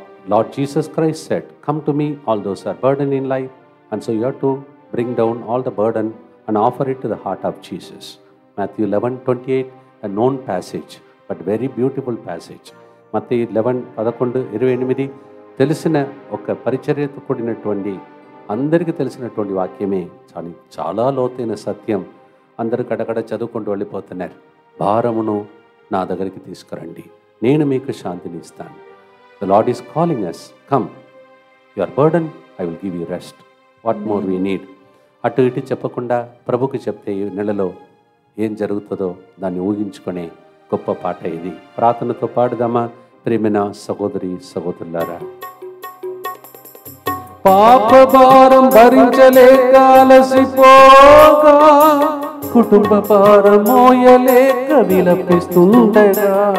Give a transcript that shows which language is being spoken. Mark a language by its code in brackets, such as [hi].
[en] Lord Jesus Christ said, "Come to me, all those are burdened in life," and so you have to bring down all the burden and offer it to the heart of Jesus. Matthew 11:28, a known passage, but very beautiful passage. [te] మత్తయి 11:11-28 తెలిసిన ఒక పరిచర్యతో కూడినటువంటి అందరికీ తెలిసినటువంటి వాక్యమే. చాలా లోతైన సత్యం. అందరూ కడకడ చదువుకుంటూ వెళ్ళిపోతున్నారు. భారమును నా దగ్గరికి తీసుకురండి, నేను మీకు శాంతిని ఇస్తాను. [en] The Lord is calling us, come, your burden, I will give you rest. What more we need? [te] అటు ఇటు చెప్పకుండా ప్రభుకి చెప్తే ఈ నెలలో ఏం జరుగుతుందో దాన్ని ఊహించుకునే గొప్ప పాట ఇది. ప్రార్థనతో పాడుదామా ప్రియమైన సహోదరి సహోదరులారా. పాప భారం భరించలేక అలసిపోగా, కుటుంబ భారం మోయలేక విలపిస్తుండగా,